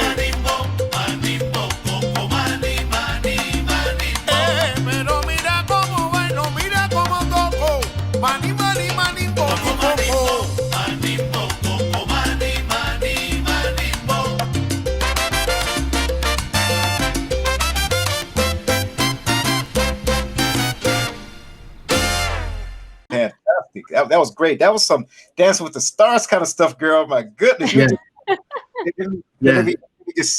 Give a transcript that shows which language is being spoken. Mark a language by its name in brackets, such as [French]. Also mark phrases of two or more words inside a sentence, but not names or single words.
[Spanish] Pero mira cómo bailo, mira cómo toco. Mani, mani, mani, poco, poco. Mani, poco, mani, mani, mani, [English] Fantastic. That was great. That was some Dancing with the Stars kind of stuff, girl. My goodness. Yeah. You just